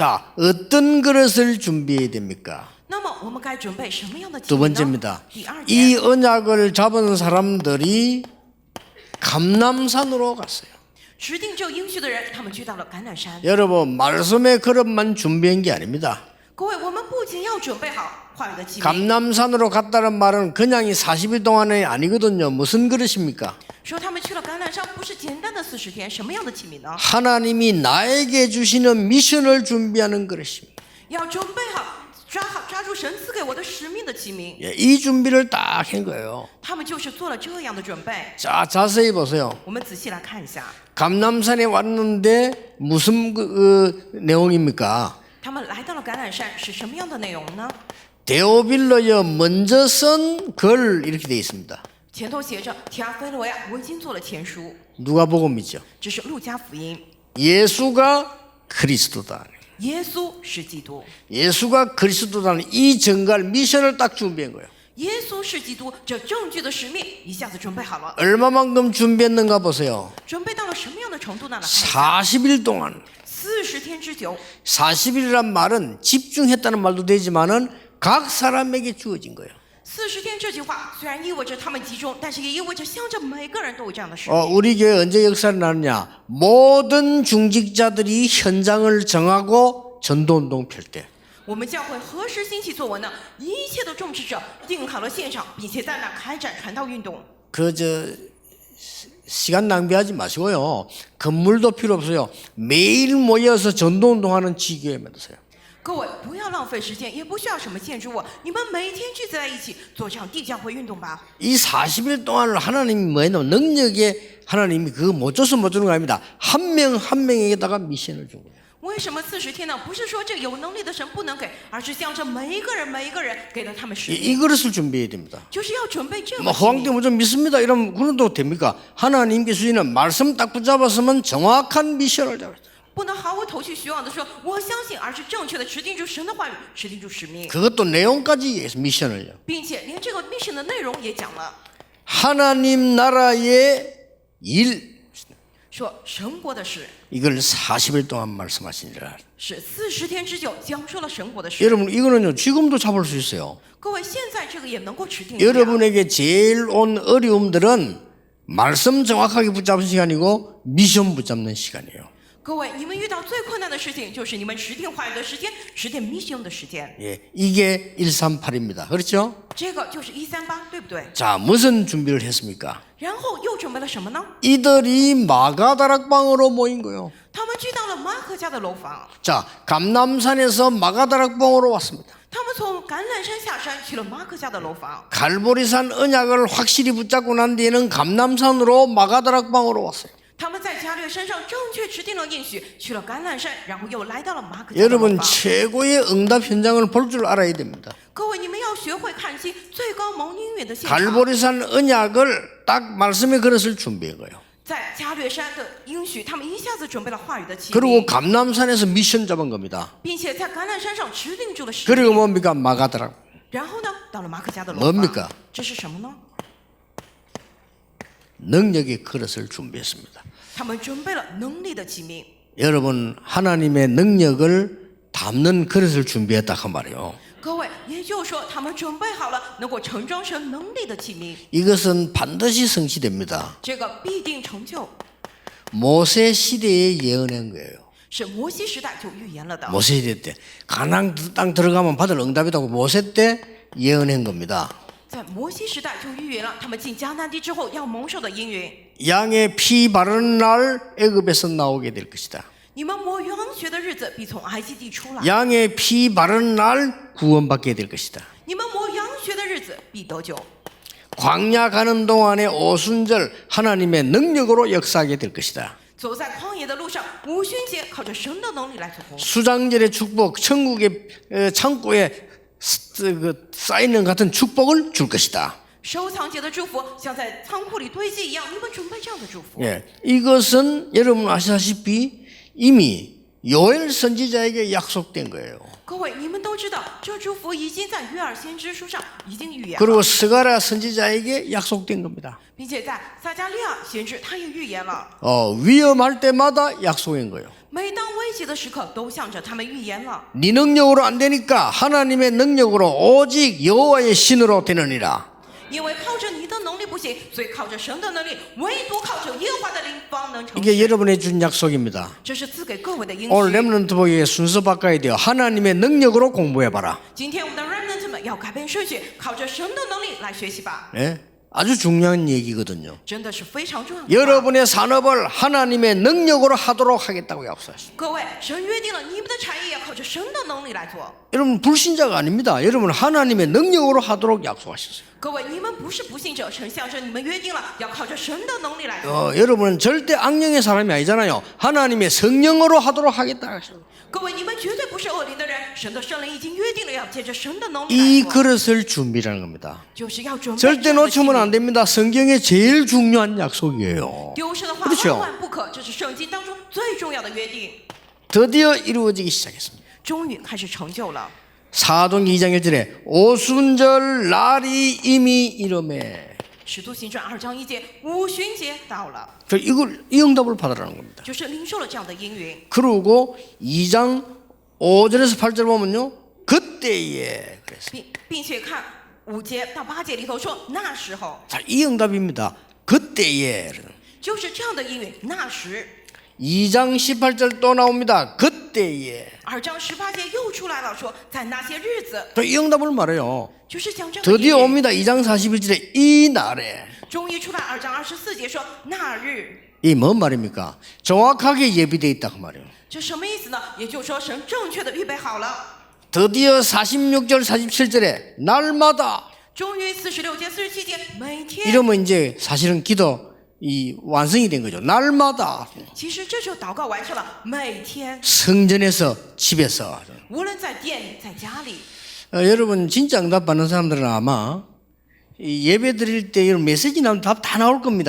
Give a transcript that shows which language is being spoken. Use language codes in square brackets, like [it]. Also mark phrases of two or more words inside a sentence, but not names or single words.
[ko] 자, 어떤 그릇을 준비해야 됩니까? [zh] 那么我们该准备什么样的器 [ko] 두 [zh] 皿呢？ [ko] 번째입니다. [zh] 第二 [ko] 이 [zh] 点， [ko] 언약을 잡은 사람들이 감람산으로 갔어요. [zh] 指定这应许的人，他们去到了橄榄山。 [ko] 여러분, 말씀의 그릇만 준비한 게 아닙니다. [zh] 各位，我们不仅要准备好话语的器皿， [ko] 감람산으로 갔다는 말은 그냥 이 40일 동안이 아니거든요. 무슨 그릇입니까? [zh] 说他们去了橄榄山，不是简单的40天，什么样的器皿呢？ [ko] 하나님이 나에게 주시는 미션을 준비하는 그릇입니다. [zh] 要准备好，抓住神赐给我的使命的器皿。 [ko] 예, 이 준비를 딱 한 거예요. [zh] 他们就是做了这样的准备。 [ko] 자, 자세히 보세요. [zh] 我们仔细来看一下， [ko] 감람산에 왔는데 무슨 내용입니까? [zh] 他们来到了橄榄山是什么样的内容呢？ [ko] 데오빌로여 먼저 쓴 글 이렇게 되어 있습니다. [zh] 前头写着提阿非罗呀，我已经做了前书， [ko] 누가복음이죠. [zh] 这是路加福音。 [ko] 예수가 그리스도다. [zh] 耶稣是基督， [ko] 예수가 그리스도라는 이 정갈 미션을 딱 준비한 거예요. [zh] 耶稣是基督，这证据的使命一下子准备好了。 [ko] 얼마만큼 준비했는가 보세요. [zh] 准备到了什么样的程度呢？来看一下 [ko] 40일 동안. [zh] 40 天之久， [ko] 40일이란 말은 집중했다는 말도 되지만은 각 사람에게 주어진 거예요. [zh] 40 天这句话虽然意味着他们集中，但是也意味着向着每个人都有这样的使命。 [ko] 우리 교회 언제 역사를 나느냐? 모든 중직자들이 현장을 정하고 전도운동 펼 때. [zh] 我们教会何时兴起作文呢？一切的种植者定好了现场，并且在那开展传道运动。 [ko] 시간 낭비하지 마시고요. 건물도 필요 없어요. 매일 모여서 전도운동하는 지교회 만드세요. [zh] 各位不要浪费时间，也不需要什么建筑物，你们每天聚集在一起做这样地教会运动吧。 [ko] 이 40일 동안 하나님이 뭐냐면 능력에 하나님이 그거 못 줘서 못 주는 거 아닙니다. 한 명 한 명에게다가 미션을 준 거예요. [zh] 为什么40天呢？不是说这有能力的神不能给，而是向着每一个人给了他们使命， [ko] 이 그릇을 준비해야 됩니다. [zh] 就是要准备这个 [ko] 뭐 [zh] 使 [ko] 호황 [zh] 命。 [ko] 때문에 좀 믿습니다. 이러면 그래도 됩니까? 하나님께 주시는 말씀 딱 붙잡았으면 정확한 미션을 잡아요. [zh] 不能毫无头绪虚妄的说我相信，而是正确的持定住神的话语，持定住使命， [ko] 그것도 내용까지 미션을요. [zh] 并且连这个 mission 的内容也讲了， [ko] 하나님 나라의 일 [zh] 说神国的事 [ko] 이걸 40일 동안 말씀하시니라. [zh] 是40天之久讲述了神国的事。 [ko] 여러분 이거는요 지금도 잡을 수 있어요. [zh] 各位现在这个也能够持定住呀。 [ko] 여러분에게 제일 온 어려움들은 말씀 정확하게 붙잡는 시간이고 미션 붙잡는 시간이에요. [zh] 各位，你们遇到最困难的事情就是你们持定话语的时间，持定 mission 的时间。 [ko] 예, 이게 138입니다. 그렇죠? [zh] 这个就是138，对不对？ [ko] 자, 무슨 준비를 했습니까? [zh] 然后又准备了什么呢？ [ko] 이들이 마가다락방으로 모인 거예요. [zh] 他们聚到了马可家的楼房， [ko] 자, 감남산에서 마가다락방으로 왔습니다. [zh] 他们从橄榄山下山去了马可家的楼房。 [ko] 갈보리산 언약을 확실히 붙잡고 난 뒤에는 감남산으로 마가다락방으로 왔어요. [zh] 他们在加略山上正确持定了应许，去了橄榄山，然后又来到了马可家的楼 [ko] 여러분 [zh] 房。 [ko] 최고의 응답 현장을 볼 줄 알아야 됩니다. [zh] 各位，你们要学会看清最高蒙应允的现场。 [ko] 갈보리산 언약을 딱 말씀의 그릇을 준비한 거예요. [zh] 在加略山的应许，他们一下子准备了话语的器 [ko] 그리고 [zh] 皿， [ko] 감남산에서 미션 잡은 겁니다. [zh] 并且在橄榄山上持定住了使 [ko] 그리고 [zh] 命。 [ko] 뭡니까? 마가다락. [zh] 然后呢，到了马可家的楼 [ko] 뭡니까 [zh] 房，这是什么呢？ [ko] 능력의 그릇을 준비했습니다. [zh] 他们准备了能力的器皿。 [ko] 여러분 하나님의 능력을 담는 그릇을 준비했다 그 말이에요. [zh] 各位，也就是说，他们准备好了能够盛装神能力的器皿， [ko] 이것은 반드시 성취됩니다. [zh] 这个必定成就， [ko] 모세 시대에 예언한 거예요. [zh] 是摩西时代就预言了的。 [ko] 모세 시대 때 가나안 땅 들어가면 받을 응답이라고 모세 때 예언한 겁니다. [zh] 在摩西时代就预言了他们进迦南地之后要蒙受的应允。 [ko] 양의 피 바르는 날 애굽에서 나오게 될 것이다. [zh] 你们抹羊血的日子必从埃及地出来， [ko] 양의 피 바르는 날 구원받게 될 것이다. [zh] 你们抹羊血的日子必得救。 [ko] 광야 가는 동안에 오순절 하나님의 능력으로 역사하게 될 것이다. [zh] 走在旷野的路上，五旬节靠着神的能力来做工。 [ko] 수장절의 축복, 천국의 창고에 쌓이는 같은 축복을 줄 것이다. [zh] 收藏节的祝福像在仓库里堆积一样，你们准备这样的祝福。 [ko] 예, 이것은 여러분 아시다시피 이미 요엘 선지자에게 약속된 거예요. [zh] 各位，你们都知道，这祝福已经在约珥先知书上已经预言 [ko] 그리고 [zh] 了， [ko] 스가랴 선지자에게 약속된 겁니다. [zh] 并且在撒加利亚先知他也预言了， [ko] 위험할 때마다 약속한 거예요. [zh] 每当危急的时刻都向着他们预言了。 [ko] 네 능력으로 안 되니까 하나님의 능력으로 오직 여호와의 신으로 되느니라. [zh] 因为靠着你的能力不行，所以靠着神的能力，唯独靠着耶和华的灵方能成 [ko] 이게 [zh] 事。 [ko] 여러분의 준 약속입니다. [zh] 这是赐给各位的应 [ko] 오늘 [zh] 许。 [ko] 렘넌트 보기에 순서 바꿔야 돼요. 하나님의 능력으로 공부해봐라. [zh] 今天我们的 remnant 们要改变顺序，靠着神的能力来学习吧， [ko] 예? 아주 중요한 얘기거든요. [zh] 真的是非常重要的。 [ko] 여러분의 산업을 하나님의 능력으로 하도록 하겠다고 약속하셨어요. [zh] 各位，神约定了你们的产业要靠着神的能力来做。 [ko] 여러분 불신자가 아닙니다. 여러분 하나님의 능력으로 하도록 약속하셨어요. [zh] 各位，你们不是不信者，神向着你们约定了要靠着神的能力来做。 [ko] 여러분은 절대 악령의 사람이 아니잖아요. 하나님의 성령으로 하도록 하겠다 하셨어요. [zh] 各位，你们绝对不是恶灵的人，神的圣灵已经约定了要借着神的能力 [ko] 이 [zh] 来做， [ko] 그릇을 준비라는 겁니다. [zh] 就是要准备 [ko] 절대 [zh] 这样的器 [ko] 놓치면 [zh] 皿 [ko] 안 됩니다. 성경의 제일 중요한 약속이에요. [zh] 丢失的话 [ko] 그렇죠 [zh] 万万不可，这是圣经当中最重要的约定， [ko] 드디어 이루어지기 시작했습니다. [zh] 终于开始成就了。 [ko] 사도행전 2장 1절에 오순절 날이 이미 이름에 [zh] 使徒行传2章1节，五旬节到了， [ko] 이 응답을 받으라는 겁니다. [zh] 就是领受了这样的应允。 [ko] 그리고 2장 5절에서 8절 보면요. 그때에 그래서 [zh] 并且看 5节到8节里头说那时候， [ko] 자, 이 응답입니다. 그때에. [zh] 就是这样的应允。那时 [ko] 2장 18절 또 나옵니다. 그때에. [zh] 2 章18节又出来了，说在那些日子， [ko] 또 이 응답을 말해요. [zh] 就是讲这样的应 [ko] 드디어 [zh] 允。 [ko] 옵니다. 2장 41절에 이 날에. [zh] 终于出来2章24节说那日， [ko] 이 뭔 말입니까? 정확하게 예비되어 있다 그 말이에요. [zh] 这什么意思呢？也就是说神正确的预备好了。 [ko] 드디어 46절 47절에 날마다. [zh] 终于46节47节每天， [ko] 이러면 이제 사실은 기도 이 완성이 된 거죠. 날마다 [zh] 其实这就祷告完成了。每天， [ko] 성전에서 집에서. [zh] 无论在店里在家里， [ko] 여러분 진짜 응답 받는 사람들은 아마 이 예배 드릴 때 이런 메시지 나오면 답 다 나올 겁니다.